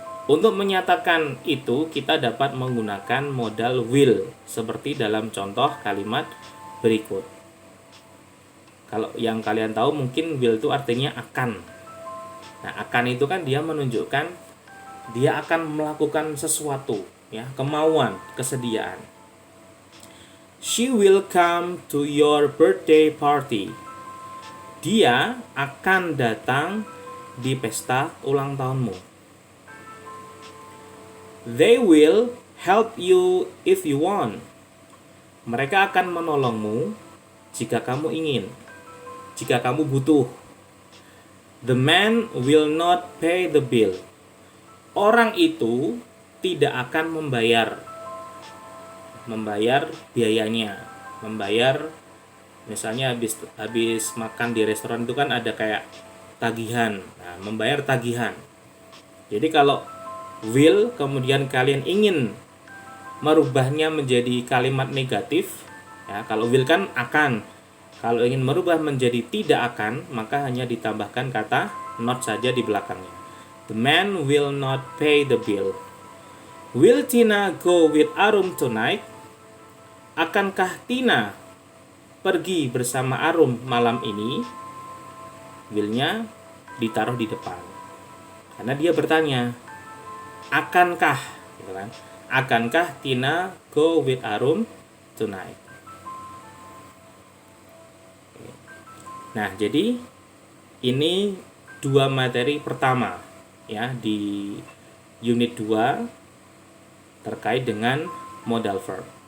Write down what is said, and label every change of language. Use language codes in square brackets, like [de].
[id] Untuk menyatakan itu, kita dapat menggunakan modal will, seperti dalam contoh kalimat berikut. Kalau yang kalian tahu mungkin will itu artinya akan. Nah, akan itu kan dia menunjukkan dia akan melakukan sesuatu, ya, kemauan, kesediaan. [en] She will come to your birthday party. [id] Dia akan datang di pesta ulang tahunmu. [en] They will help you if you want. [id] Mereka akan menolongmu jika kamu ingin, jika kamu butuh. [en] The man will not pay the bill. [id] Orang itu tidak akan membayar biayanya, membayar misalnya habis makan di restoran itu kan ada kayak tagihan. Nah, membayar tagihan. Jadi kalau will kemudian kalian ingin merubahnya menjadi kalimat negatif ya, kalau will kan akan, kalau ingin merubah menjadi tidak akan maka hanya ditambahkan kata not saja di belakangnya. [en] The man will not pay the bill. Will Tina go with Arum tonight? [id] Akankah Tina pergi bersama Arum malam ini? Will-nya ditaruh di depan karena dia bertanya, akankah, gitu kan? Akankah [en] Tina go with Arum tonight? [id] Nah, jadi ini dua materi pertama ya di unit 2 terkait dengan modal verb.